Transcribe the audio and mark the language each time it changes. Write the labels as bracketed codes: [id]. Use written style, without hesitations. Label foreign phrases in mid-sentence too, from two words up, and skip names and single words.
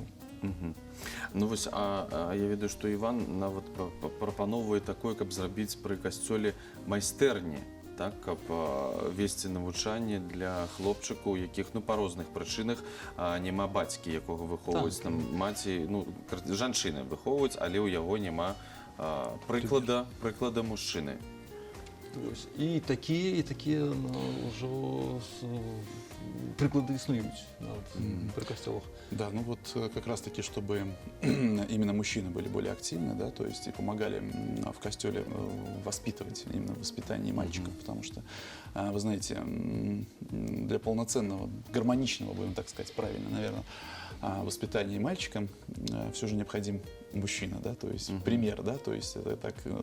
[be] Ну вось, а я ведаю, што Іван нават прапановвае такое, каб зрабіць пры касцёле майстэрні, так, каб весці навучанне для хлопчыкаў, якіх па розных прычынах няма бацькі, якога выхоўваюць, там маці, жанчыны выхоўваюць, але ў яго няма прыклада мужчыны. І такія ўжо прыклады існуюць пры касцёлах. [ru] Да, ну вот как раз-таки, чтобы именно мужчины были более активны, да, то есть и помогали в костеле воспитывать, именно воспитание мальчиков, потому что, вы знаете, для полноценного, гармоничного, будем так сказать, правильно, наверное, воспитания мальчика все же необходим мужчина, да, то есть пример, да, то есть это так